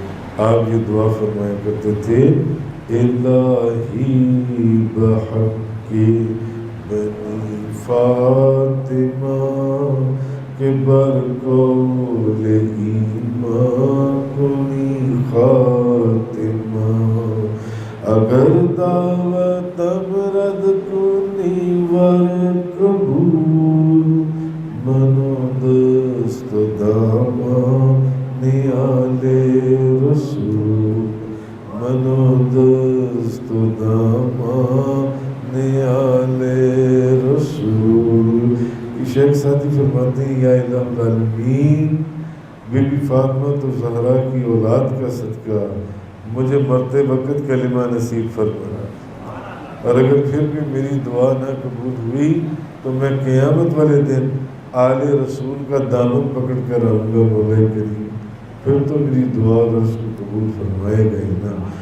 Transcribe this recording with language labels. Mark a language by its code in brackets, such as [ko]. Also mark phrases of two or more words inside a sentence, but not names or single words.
[ur] آپ یہ دعا فرمایا کرتے تھے، الہی [fa] بحق بنی فاطمہ کے برقول ایمان کنی خاتمہ، اگر دعوتم رد کنی ور قبول، منو دست دامان آل رسول، منو دست دامان آل رسول۔ [ur] شیخ سعدی فرماتے ہیں، [ar] یا الہ العالمین، [ur] بی بی فاطمہ تو زہرا کی اولاد کا صدقہ مجھے مرتے وقت کلمہ نصیب فرمانا، اور اگر پھر بھی میری دعا نہ قبول ہوئی تو میں قیامت والے دن آل رسول کا دامن پکڑ کر آؤں گا مولا کریم، پھر تو میری دعا اور اس کو قبول فرمائے گا ہی نا۔